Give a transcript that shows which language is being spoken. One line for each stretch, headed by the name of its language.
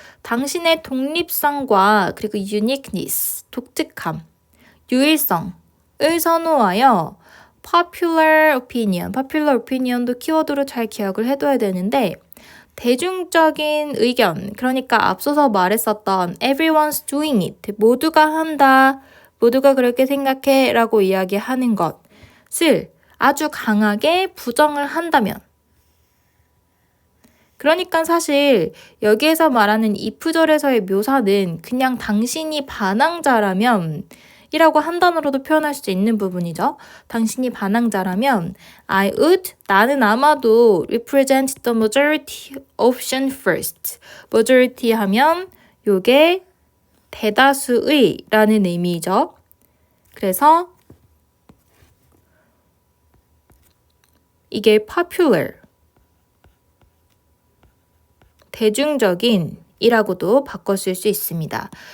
Korean: 당신의 독립성과 그리고 uniqueness, 독특함, 유일성을 선호하여 popular opinion도 키워드로 잘 기억을 해둬야 되는데 대중적인 의견, 그러니까 앞서서 말했었던
English: everyone's doing it,
Korean: 모두가 한다, 모두가 그렇게 생각해 라고 이야기하는 것을 아주 강하게 부정을 한다면 그러니까 사실 여기에서 말하는 if절에서의 묘사는 그냥 당신이 반항자라면 이라고 한 단어로도 표현할 수 있는 부분이죠. 당신이 반항자라면
English: I would,
Korean: 나는 아마도
English: represent the majority option first.
Korean: majority 하면 요게 대다수의 라는 의미죠. 그래서 이게 popular, 대중적인 이라고도 바꿔 쓸 수 있습니다.